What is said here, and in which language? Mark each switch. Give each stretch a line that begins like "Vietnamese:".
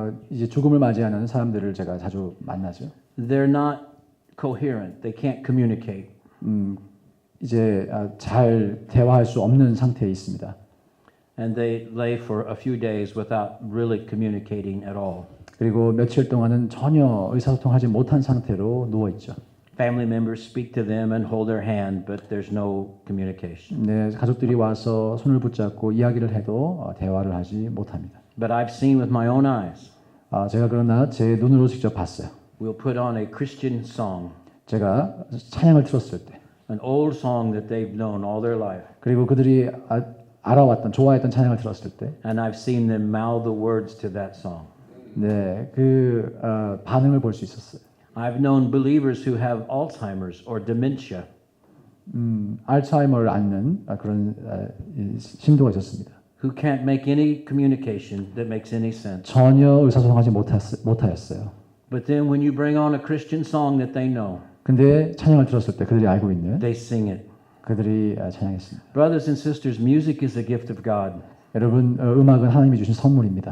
Korean: 이제 죽음을 맞이하는 사람들을 제가 자주 만나죠.
English: They're not coherent. They can't communicate.
Korean: 이제 잘 대화할 수 없는 상태에 있습니다.
English: And they lay for a few days without really communicating at all.
Korean: 그리고 며칠 동안은 전혀 의사소통하지 못한 상태로 누워 있죠.
English: Family members speak to them and hold their hand, but there's no communication.
Korean: 네, 가족들이 와서 손을 붙잡고 이야기를 해도 대화를 하지 못합니다.
English: But I've seen with my own eyes.
Korean: 제가 그러나 제 눈으로 직접 봤어요.
English: We'll put on a Christian song,
Korean: 제가 찬양을 틀었을 때,
English: an old song that they've known all their life,
Korean: 그리고 그들이 알아왔던, 좋아했던 찬양을 들었을 때,
English: and I've seen them mouth the words to that song.
Korean: 네, 그 반응을 볼 수 있었어요.
English: I've known believers who have Alzheimer's or dementia.
Korean: 알츠하이머를 앓는 그런 신도가 있었습니다.
English: Who can't make any communication that makes any sense.
Korean: 전혀 의사소통하지 못하였어요.
English: But then when you bring on a Christian song that they know,
Korean: 근데 찬양을 들었을 때 그들이 알고 있는
English: they sing it.
Korean: 그들이 찬양했습니다.
English: Brothers and sisters, music is a gift of God.
Korean: 여러분, 음악은 하나님이 주신 선물입니다.